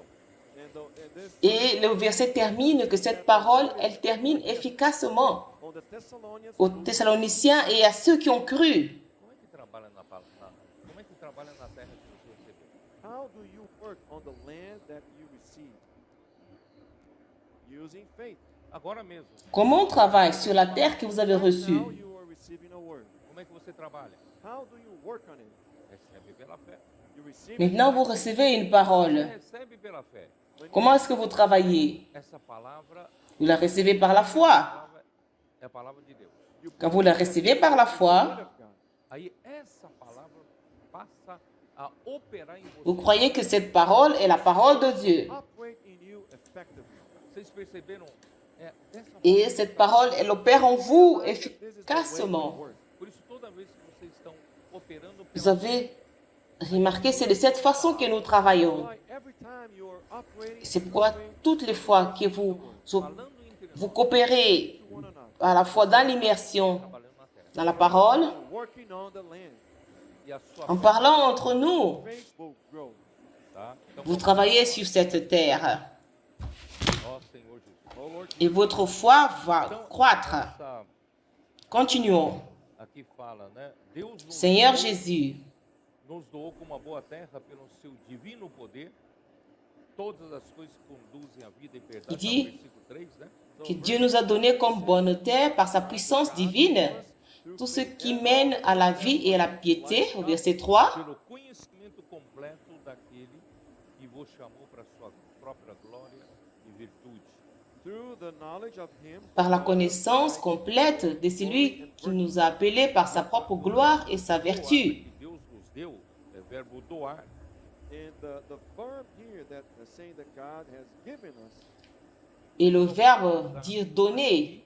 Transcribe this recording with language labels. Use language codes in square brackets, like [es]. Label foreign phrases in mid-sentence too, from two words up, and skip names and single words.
[en] And this [fr] Et le verset termine que cette parole, elle termine efficacement [en] on the Thessalonians, [fr] aux Thessaloniciens et à ceux qui ont cru. [pt] Como é que trabalha na palavra? Como é que trabalha na terra que você recebeu? [en] how do you work on the land that you receive? Using faith. [pt] Agora mesmo, [fr] Comment on travaille sur la terre que vous avez reçue? [en] Now you are receiving a word. [pt] como é que você trabalha? [en] How do you work on it? [pt] Recebe pela fé. [en] You receive [fr] Maintenant, vous recevez une [pt] Você [fr] parole. [pt] recebe pela fé. [fr] Comment est-ce que vous travaillez? [pt] Essa palavra, [fr] Vous la recevez par la foi. [pt] é a palavra de Deus. [fr] Quand vous la recevez par la [en] word [fr] foi, [en] of God. [pt] Aí essa palavra passa a operar em [fr] vous [pt] você. [fr] croyez que cette parole est la parole de Dieu. [en] Operate in you effectively. [pt] Vocês perceberam? É dessa [fr] Et cette parole, elle opère en vous [en] This is the way we [fr] efficacement. [en] work. [pt] Por isso, toda vez que vocês estão operando [fr] Vous [pt] pela [fr] avez remarqué, c'est de cette façon que nous travaillons. [en] Why every time you are operating [fr] C'est pourquoi toutes les fois que vous [pt] falando interiormente, [fr] vous coopérez [en] to one another, [fr] à la fois dans l'immersion, [pt] trabalhando na terra. [fr] dans la parole, [en] working on the land, [pt] E a sua [fr] en parlant entre nous, [en] faith will grow. [pt] tá? Então, [fr] vous travaillez sur cette terre [pt] ó Senhor Jesus. [en] Oh Lord, [fr] et votre foi va [pt] Então, [fr] croître. [pt] essa [fr] Continuons. [pt] aqui fala, né? Deus nos [fr] Seigneur [pt] deu [fr] Jésus, [pt] nos doou como uma boa terra pelo seu divino poder. Todas as coisas que conduzem à vida e perdão. [fr] Il [pt] Tá no [fr] dit [pt] versículo 3, né? [fr] que Dieu nous a donné comme bonne terre par sa puissance divine tout ce qui mène à la vie et à la piété, au verset 3, [pt] Pelo conhecimento completo daquele que vos chamou para sua própria glória e virtude. [en] through the knowledge of him [fr] par la connaissance complète de celui qui nous a appelés par sa propre gloire et sa [pt] Doar [fr] vertu. [pt] que Deus nos deu é verbo doar. [en] and the verb here that saying that God has given us [fr] Et le verbe dire donner,